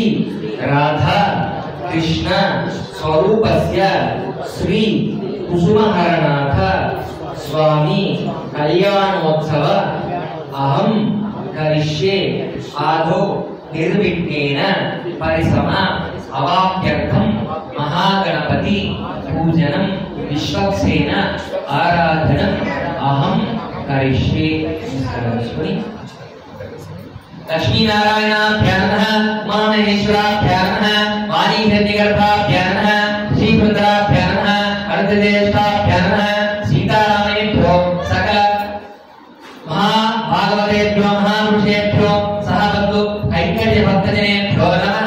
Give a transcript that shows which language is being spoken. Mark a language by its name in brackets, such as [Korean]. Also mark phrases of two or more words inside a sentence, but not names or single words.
[Sanskrit] రాధా కృష్ణ స్వరూపస్య శ్రీ కుసుమహరనాథ స్వామి కళ్యాణోత్సవ అహం కరిష్యే ఆదో నిర్విఘ్నేన పరిసమ అవాప్యర్థం మహాగణపతి పూజనం విశ్వక్సేన ఆరాధనం అహం కరిష్యే. लक्ष्मीनारायणाभ्यां नमः महामहेश्वराभ्यां नमः वाणीहिरण्यगर्भाभ्यां नमः श्रीरुद्राभ्यां नमः अर्धज्येष्ठाभ्यां नमः सीतारामेभ्यो सकल महाभागवतेभ्यो महापुरुषेभ्यो सहबन्धु ऐक्यभक्तजनेभ्यो नमः.